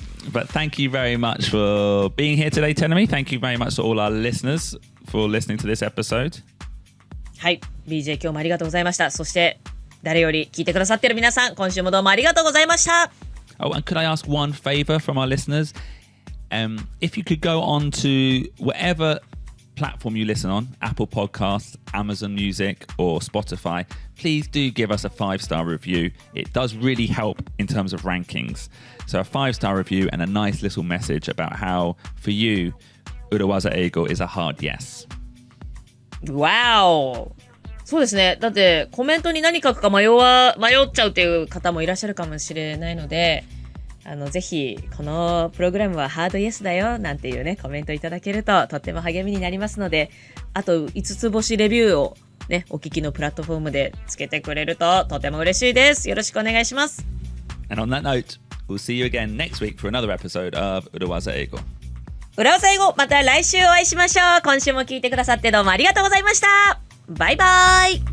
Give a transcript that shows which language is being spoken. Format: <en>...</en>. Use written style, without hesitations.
<en>But thank you very much for being here today, Tenemi. Thank you very much to all our listeners for listening to this episode.</en> <ja>はい、BJ 今日もありがとうございました。そして誰より聞いてくださっている皆さん、今週もどうもありがとうございました。</ja> <en>Oh, and could I ask one favor from our listeners? If you could go on to whatever platform you listen on, Apple Podcasts, Amazon Music, or Spotify, please do give us a 5-star review. It does really help in terms of rankings. So a 5-star review and a nice little message about how, for you, Urawaza Eigo is a hard yes. Wow!</en> <ja>そうですね。だってコメントに何書くか迷っちゃうっていう方もいらっしゃるかもしれないので、ぜひこのプログラムはハードイエスだよなんていうねコメントいただけるととっても励みになりますので、あと5つ星レビューをねお聞きのプラットフォームでつけてくれるととても嬉しいです。よろしくお願いします。</ja> <en>And on that note, we'll see you again next week for another episode of Urawaza Eigo.</en> <ja>裏技英語、また来週お会いしましょう。今週も聞いてくださってどうもありがとうございました。バイバイ。</ja>